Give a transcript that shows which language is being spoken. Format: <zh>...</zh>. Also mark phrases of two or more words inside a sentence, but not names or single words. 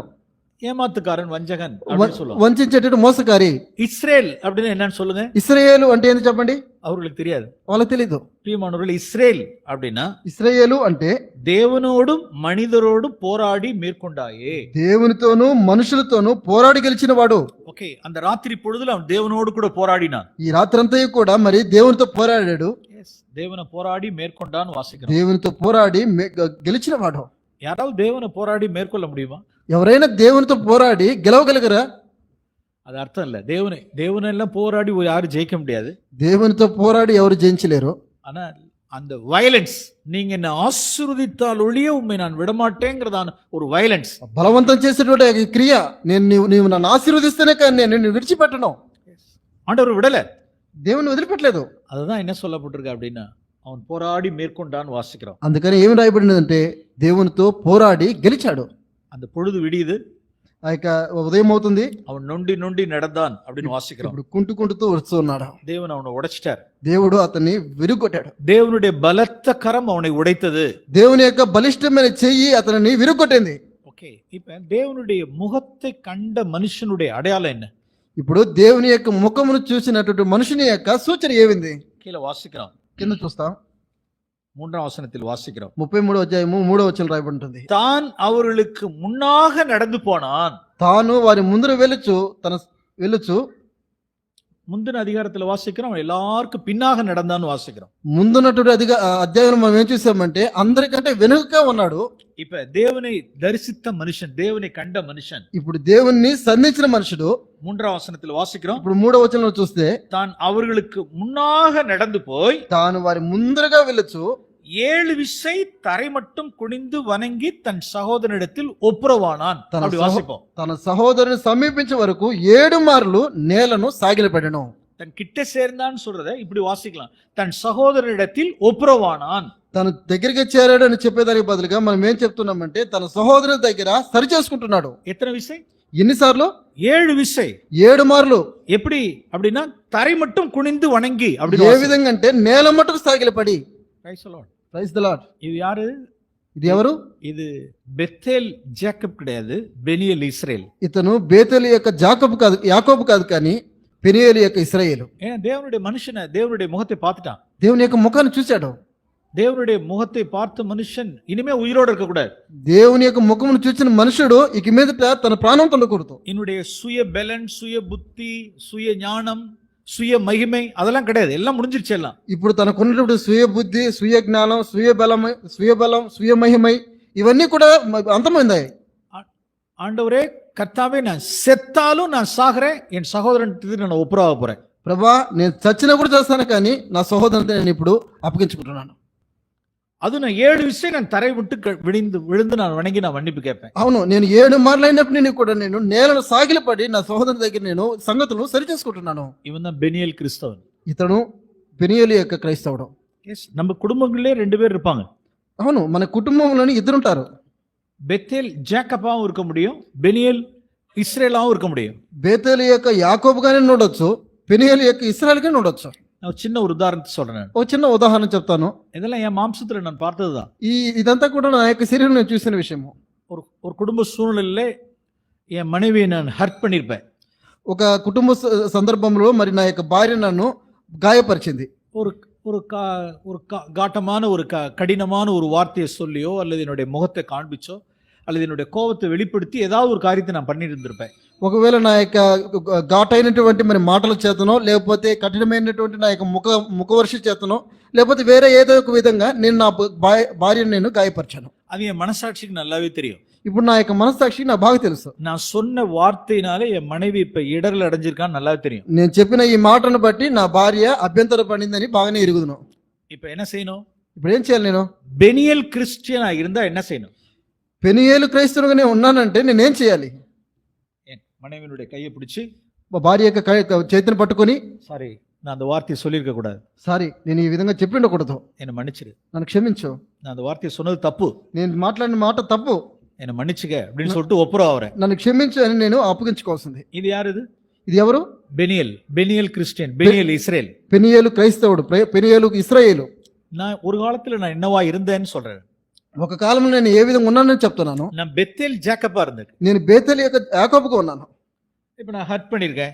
<ta>ஏமாத்துக்காரன், வஞ்சகன் அப்படின்னு சொல்லுவாங்க.</ta> <te>వంచేటట్టు మోసకారి.</te> <ta>இஸ்ரேல் அப்படின்னு என்னன்னு சொல்லுங்க.</ta> <te>ఇశ్రాయేలు అంటే ఏంటి చెప్పండి?</te> <ta>அவர்களுக்கு தெரியாது.</ta> <te>వాళ్ళకి తెలీదు.</te> <ta>பிரியமானவர்கள், இஸ்ரேல் அப்படின்னா</ta> <te>ఇశ్రాయేలు అంటే</te> <ta>தேவனோடும் மனிதரோடும் போராடி மேற்கொண்டாயே.</ta> <te>దేవునితోనూ మనుషులతోనూ పోరాడి గెలిచిన వాడు.</te> <ta>ஓகே, அந்த ராத்திரி பொழுதுல அவன் தேவனோடு கூட போராடினான்.</ta> <te>ఈ రాత్రంతా కూడా మరి దేవునితో పోరాడాడు.</te> <ta>தேவனை போராடி மேற்கொண்டான்னு வாசிக்கிறோம்.</ta> <te>దేవునితో పోరాడి గెలిచిన వాడు.</te> <ta>யாராவது தேவனை போராடி மேற்கொள்ள முடியுமா?</ta> <te>ఎవరైనా దేవునితో పోరాడి గెలవగలిగరా?</te> <ta>அது அர்த்தம் இல்ல. தேவனெல்லாம் போராடி யாரும் ஜெயிக்க முடியாது.</ta> <te>దేవునితో పోరాడి ఎవరు జయించలేరు.</te> <ta>ஆனா அந்த வயலன்ஸ், நீங்க என்ன ஆசீர்வதித்தால் ஒழிய உண்மை நான் விடமாட்டேங்கிறதான ஒரு வயலன்ஸ்,</ta> <te>బలవంతం చేసేటువంటి క్రియ, నీవు నన్ను ఆశీర్వదిస్తేనే కానీ నేను విడిచిపెట్టను.</te> <ta>ஆண்டவர் விடல,</ta> <te>దేవుని వదిలిపెట్టలేదు.</te> <ta>அதுதான் என்ன சொல்லப்பட்டிருக்கு அப்படின்னா, அவன் போராடி மேற்கொண்டான்னு வாசிக்கிறோம்.</ta> <te>అందుకని ఏమి రాయబడినదంటే దేవునితో పోరాడి గెలిచాడు.</te> <ta>அந்த பொழுது விடியுது,</ta> <te>ఆ యొక్క ఉదయం అవుతుంది,</te> <ta>அவன் நொண்டி நொண்டி நடந்தான் அப்படின்னு வாசிக்கிறோம்.</ta> <te>ఇప్పుడు కుంటూ వస్తూ ఉన్నాడు.</te> <ta>தேவன் அவனை உடைச்சிட்டார்.</ta> <te>దేవుడు అతన్ని విరుగొట్టాడు.</te> <ta>தேவனுடைய பலத்த கரம் அவனை உடைத்தது.</ta> <te>దేవుని యొక్క బలిష్టమైన చెయ్యి అతనిని విరుగొట్టింది. ఓకే,</te> <ta>இப்ப தேவனுடைய முகத்தை கண்ட மனுஷனுடைய அடையாளம் என்ன?</ta> <te>ఇప్పుడు దేవుని యొక్క ముఖమును చూసినటువంటి మనుషుని యొక్క సూచన ఏమింది?</te> <ta>கீழே வாசிக்கிறோம்,</ta> <te>కింద చూస్తాం.</te> <ta>3வ வசனத்தில் வாசிக்கிறோம்.</ta> <te>33వ అధ్యాయము 3వ వచనం రాయబడి ఉంటుంది.</te> <ta>தான் அவர்களுக்கு முன்னாக நடந்து போனான்.</ta> <te>తాను వారి ముందర వెళ్ళుచు</te> <ta>முந்தின அதிகாரத்துல வாசிக்கிறோம், அவன் எல்லாருக்கும் பின்னாக நடந்தான்னு வாசிக்கிறோம்.</ta> <te>ముందున్నటువంటి అధ్యాయంలో మనం ఏం చూసామంటే అందరికంటే వెనుకగా ఉన్నాడు.</te> <ta>இப்ப தேவனை தரிசித்த மனுஷன், தேவனை கண்ட மனுஷன்,</ta> <te>ఇప్పుడు దేవుణ్ణి సంధించిన మనుషుడు</te> <ta>3வ வசனத்தில் வாசிக்கிறோம்.</ta> <te>ఇప్పుడు 3వ వచనంలో చూస్తే</te> <ta>தான் அவர்களுக்கு முன்னாக நடந்து போய்</ta> <te>తాను వారి ముందరగా వెళ్ళొచ్చు</te> <ta>7 விசை தரை மட்டும் குனிந்து வணங்கி தன் சகோதரனிடத்தில் ஒப்புரவானான். அப்படி வாசிப்போம்.</ta> <te>తన సహోదరుని సమీపించే వరకు 7 మార్లు నేలను సాగిలపెట్టను.</te> <ta>தன் கிட்ட சேர்ந்தான்னு சொல்றத இப்படி வாசிக்கலாம், தன் சகோதரனிடத்தில் ஒப்புரவானான்.</ta> <te>తను దగ్గరికి చేరాడు అని చెప్పేదానికి బదులుగా మనం ఏం చెప్తున్నామంటే తన సహోదరుల దగ్గర సరి చేసుకుంటున్నాడు.</te> <ta>எத்தனை விசை?</ta> <te>ఎన్నిసార్లు?</te> <ta>7 விசை.</ta> <te>7 మార్లు.</te> <ta>எப்படி அப்படின்னா தரை மட்டும் குனிந்து வணங்கி அப்படி</ta> <te>ఏ విధంగా అంటే నేల మట్టుకు సాగిలపడి.</te> <en>Praise the Lord.</en> <ta>இது யாரு?</ta> <te>ఇది ఎవరు?</te> <ta>இது பெத்தேல் ஜேக்கப் கிடையாது, பெனியேல் இஸ்ரேல்.</ta> <te>ఇతను బేతేలు యొక్క యాకోబు కాదు కానీ పెనియేలు యొక్క ఇశ్రాయేలు.</te> <ta>ஏன்னா தேவனுடைய மனுஷனை தேவனுடைய முகத்தை பார்த்துட்டான்.</ta> <te>దేవుని యొక్క ముఖాన్ని చూశాడు.</te> <ta>தேவனுடைய முகத்தை பார்த்த மனுஷன் இனிமே உயிரோடு இருக்க கூடாது.</ta> <te>దేవుని యొక్క ముఖమును చూసిన మనుషుడు ఇక మీదట తన ప్రాణం తొలగకూడదు.</te> <ta>என்னுடைய சுய பலன், சுய புத்தி, சுய ஞானம், சுய மகிமை அதெல்லாம் கிடையாது. எல்லாம் முடிஞ்சிருச்சு. எல்லாம்</ta> <te>ఇప్పుడు తనకున్నటువంటి స్వీయ బుద్ధి, స్వీయ జ్ఞానం, స్వీయ బలం, స్వీయ మహిమై ఇవన్నీ కూడా అంతమైందాయి.</te> <ta>ஆண்டவரே கர்த்தாவே, நான் செத்தாலும் நான் சாகிறேன், என் சகோதரன் நான் ஒப்புரவாக போறேன்.</ta> <te>ప్రభా నేను చచ్చినా కూడా చేస్తాను కానీ నా సహోదరుని నేను ఇప్పుడు అప్పగించుకుంటున్నాను.</te> <ta>அது நான் 7 விஷயம் நான் தரை விட்டு விழுந்து நான் வணங்கி நான் மன்னிப்பு கேட்பேன்.</ta> <te>అవును, నేను 7 మార్లు అయినప్పుడు కూడా నేను నేలను సాగిలపడి నా సహోదరుని దగ్గర నేను సంగతులు సరి చేసుకుంటున్నాను.</te> <ta>இவன் தான் பெனியேல் கிறிஸ்தவன்.</ta> <te>ఇతను పెనియేలు యొక్క క్రైస్తవుడు.</te> <ta>நம்ம కుటుంబంలో 2 பேர் இருப்பாங்க.</ta> <te>అవును, మన కుటుంబంలోని ఇద్దరుంటారు.</te> <ta>பெத்தேல் ஜேக்கபாவும் இருக்க முடியும், பெனியேல் இஸ்ரேலாவும் இருக்க முடியும்.</ta> <te>బేతేలు యొక్క యాకోబుగానే ఉండొచ్చు, పెనియేలు యొక్క ఇశ్రాయేలుగానే ఉండొచ్చు.</te> <ta>நான் சின்ன ஒரு உதாரணத்தை சொல்றேன்.</ta> <te>ఒక చిన్న ఉదాహరణ చెప్తాను.</te> <ta>இதெல்லாம் என் மாம்சத்துல நான் பார்த்ததுதான்.</ta> <te>ఇదంతా కూడా నా యొక్క శరీరం నేను చూసిన విషయము.</te> <ta>ஒரு குடும்ப சூழ்நிலையில என் மனைவியை நான் ஹர்ட் பண்ணிருப்பேன்.</ta> <te>ఒక కుటుంబ సందర్భంలో మరి నా యొక్క భార్య నన్ను గాయపరిచింది.</te> <ta>ஒரு காட்டமான ஒரு கடினமான ஒரு வார்த்தையை சொல்லியோ அல்லது என்னுடைய முகத்தை காண்பிச்சோ அல்லது என்னுடைய கோபத்தை வெளிப்படுத்தி ஏதாவது ஒரு காரியத்தை நான் பண்ணிட்டு இருந்திருப்பேன்.</ta> <te>ఒకవేళ నా యొక్క ఘాటైనటువంటి మరి మాటల చేతనో లేకపోతే కఠినమైనటువంటి నా యొక్క ముఖవర్ష చేతనో లేకపోతే వేరే ఏదో ఒక విధంగా నేను నా భార్యను నేను గాయపరిచాను.</te> <ta>அது என் மனசாட்சிக்கு நல்லாவே தெரியும்.</ta> <te>ఇప్పుడు నా యొక్క మనస్సాక్షి నాకు బాగా తెలుసు.</te> <ta>நான் சொன்ன வார்த்தையினாலே என் மனைவி இப்ப இடர்ல அடைஞ்சிருக்கான்னு நல்லாவே தெரியும்.</ta> <te>నేను చెప్పిన ఈ మాటను బట్టి నా భార్య అభ్యంతర పడిందని బాగానే ఎరుగుదును.</te> <ta>இப்ப என்ன செய்யணும்?</ta> <te>ఇప్పుడు ఏం చేయాలి? నేను</te> <ta>பெனியேல் கிறிஸ்டியனா இருந்தா என்ன செய்யணும்?</ta> <te>పెనియేలు క్రైస్తవుగానే ఉన్నానంటే నేనేం చేయాలి?</te> <ta>என் மனைவியினுடைய கையை பிடிச்சி</ta> <te>మా భార్య యొక్క చేతిని పట్టుకొని,</te> <ta>சாரி நான் அந்த வார்த்தையை சொல்லியிருக்க கூடாது,</ta> <te>సారీ నేను ఈ విధంగా చెప్పి ఉండకూడదు,</te> <ta>என்னை மன்னிச்சிரு,</ta> <te>నన్ను క్షమించు,</te> <ta>நான் அந்த வார்த்தையை சொன்னது தப்பு,</ta> <te>నేను మాట్లాడిన మాట తప్పు,</te> <ta>என்னை மன்னிச்சுக்க அப்படின்னு சொல்லிட்டு ஒப்புரவாகிறேன்.</ta> <te>నన్ను క్షమించు అని నేను అప్పగించుకోవాల్సింది.</te> <ta>இது யாரு?</ta> <te>ఇది ఎవరు?</te> <ta>பெனியேல் கிறிஸ்டியன், பெனியேல் இஸ்ரேல்.</ta> <te>పెనియేలు క్రైస్తవుడు, పెనియేలు ఇశ్రాయేలు.</te> <ta>நான் ஒரு காலத்துல நான் என்னவா இருந்தேன்னு சொல்றேன்.</ta> <te>ఒక కాలంలో నేను ఏ విధంగా ఉన్నానని చెప్తున్నాను.</te> <ta>நான் பெத்தேல் ஜேக்கபா இருந்தேன்.</ta> <te>నేను బేతేలు యొక్క యాకోబుగా ఉన్నాను.</te> <ta>இப்ப நான் ஹர்ட் பண்ணிருக்கேன்.</ta>